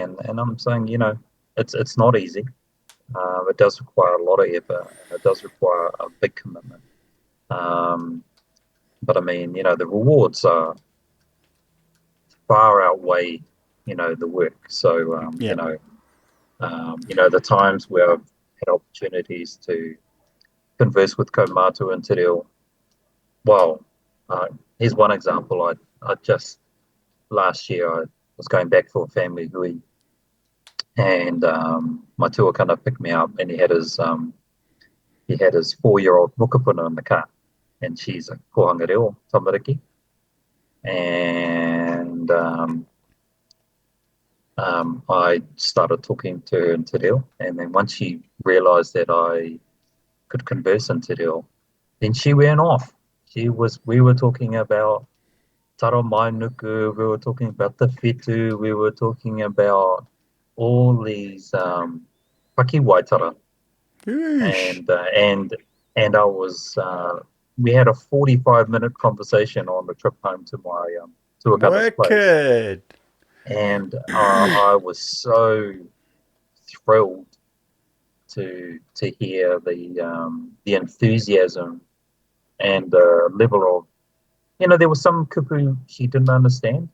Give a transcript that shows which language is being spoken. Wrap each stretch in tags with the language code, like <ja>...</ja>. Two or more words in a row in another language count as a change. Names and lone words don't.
<en>And I'm saying, it's not easy. It does require a lot of effort, and it does require a big commitment. Um, but I mean, the rewards are far outweigh, the work. So, yeah. the times where I've had opportunities to converse with kaumātua and te reo. Well, uh, here's one example. I just last year I was going back for a family hui, and my tuakana picked me up, and he had his 4-year-old mukapuna in the car, and she's a</en> <mi>kohanga reo tamariki,</mi> <en>and I started talking to her in te reo, and then once she realised that I could converse in te reo, then she went off. We were talking about</en> <mi>taro mai nuku,</mi> <en>we were talking about the whetū, we were talking about all these</en> <mi>paki waitara,</mi> <en>Yeesh. and I was we had a 45-minute conversation on the trip home to my tuakana's place, Wicked. and I was so thrilled to hear the enthusiasm and the level of there was some kupu she didn't understand,</en>